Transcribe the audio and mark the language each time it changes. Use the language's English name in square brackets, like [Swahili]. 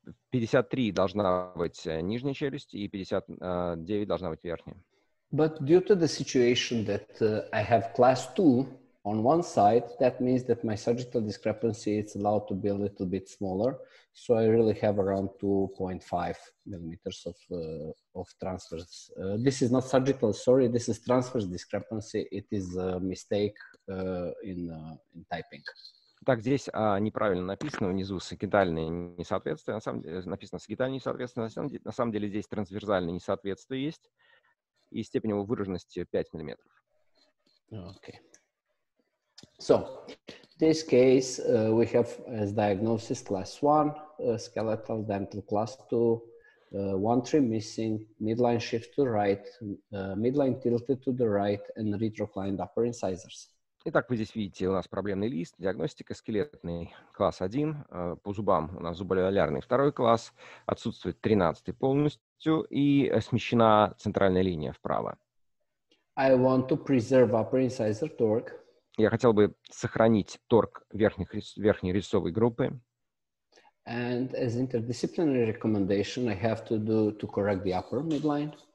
[Russian] 53 должна быть нижняя челюсть и 59 должна быть верхняя. [English] But due to the situation that I have class 2 on one side, that means that my sagittal discrepancy is allowed to be a little bit smaller. So I really have around 2.5 millimeters of transverse. This is not sagittal, sorry, this is transverse discrepancy. It is a mistake in typing. [Russian] Так, здесь неправильно написано внизу сагитальное несоответствие. На самом деле написано сагитальное несоответствие. На самом деле здесь трансверсальное несоответствие есть. И степень его выраженности 5 миллиметров. [English] Okay. So, this case, we have as diagnosis class 1, skeletal dental class 2, one trim missing, midline shift to right, midline tilted to the right, and retroclined upper incisors. [Russian] Итак, вы здесь видите, у нас проблемный лист, диагностика скелетный класс 1, по зубам у нас зуболялярный второй класс, отсутствует 13 полностью и смещена центральная линия вправо. [English] I want to preserve upper incisor torque. [Russian] Я хотел бы сохранить торг верхней резцовой группы. [English] And as interdisciplinary recommendation, I have to correct the upper midline.